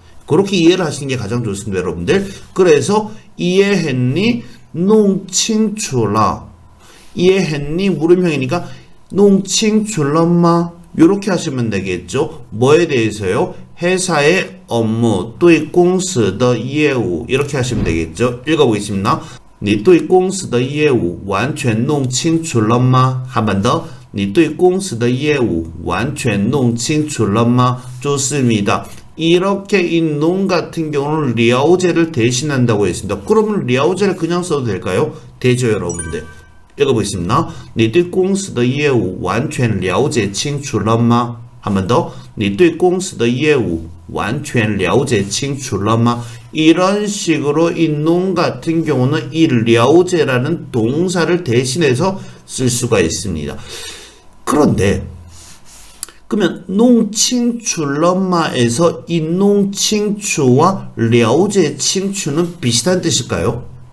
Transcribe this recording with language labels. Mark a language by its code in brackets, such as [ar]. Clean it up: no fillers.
[ko] 그렇게 이해를 하시는 게 가장 좋습니다, 여러분들. 그래서 이해했니? 농칭추라. 이해했니? 물음형이니까 농칭추런마 이렇게 하시면 되겠죠. 뭐에 대해서요? 회사의 업무, [zh] 对公司的业务 [ko] 이렇게 하시면 되겠죠. 읽어보겠습니다. [zh] 你对公司的业务完全弄清楚了吗? [ko] 한 번 더. [zh] 你对公司的业务完全弄清楚了吗? [ko] 좋습니다. 이렇게 이 농 같은 경우는 려제를 대신한다고 했습니다. 그러면 려제를 그냥 써도 될까요? 되죠, 여러분들. 읽어보겠습니다. [zh] 你对公司的业务完全了解清楚了吗? [ko] 한 번 더. [zh] 你对公司的业务完全了解清楚了吗? [ko] 이런 식으로 이 농 같은 경우는 이 려제라는 동사를 대신해서 쓸 수가 있습니다. 그런데 그러면 농칭추러마에서 이 농칭추와 려제 칭추는 비슷한 뜻일까요?